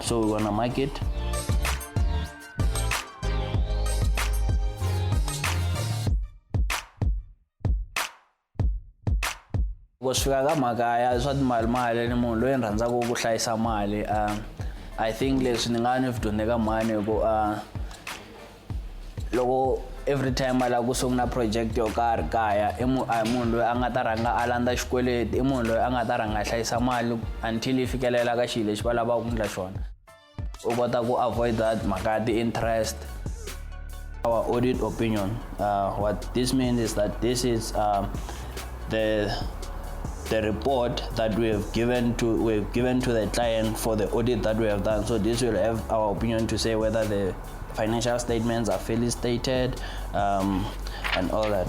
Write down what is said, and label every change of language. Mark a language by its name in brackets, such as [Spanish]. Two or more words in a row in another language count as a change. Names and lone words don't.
[English] So we're gonna mark it. I think [Tsonga] leswi ni nga ni vidoneka mani ku loko [English] every time [Tsonga] ala ku sungula project yo karhi kaya i munhu loyi a nga ta rhanga a landza xikweleti, i munhu loyi a nga ta rhanga hlayisa mali until yi fikelela ka xilo lexi va lavaka ku endla xona. U kota ku [English] avoid that [Tsonga] mhaka ti-interest. [English] Our audit opinion, what this means is that this is the report that we have given to the client for the audit that we have done. So this will have our opinion to say whether the financial statements are fairly stated and all that.